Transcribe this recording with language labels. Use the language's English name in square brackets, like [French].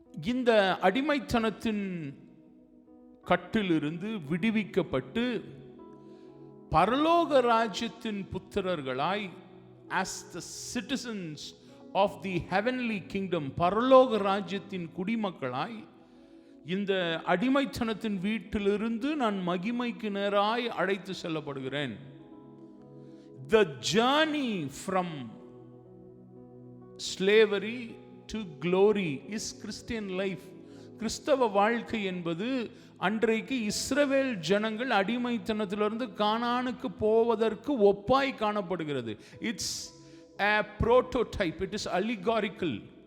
[Tamil] இந்த அடிமைத்தனத்தின் கட்டிலிருந்து விடுவிக்கப்பட்டு பரலோக ராஜ்யத்தின் புத்திரர்களாய், [English] as the citizens of the heavenly kingdom, [Tamil] பரலோக ராஜ்யத்தின் குடிமக்களாய் இந்த அடிமைத்தனத்தின் வீட்டிலிருந்து நான் மகிமைக்கு நேராய் அழைத்து செல்லப்படுகிறேன். [English] The journey from slavery to glory is Christian life. [Tamil] கிறிஸ்தவ வாழ்க்கை என்பது அன்றைக்கு இஸ்ரவேல் ஜனங்கள் அடிமைத்தனத்திலிருந்து கானானுக்கு போவதற்கு ஒப்பாய் காணப்படுகிறது. [English] It's a prototype, it is allegorical.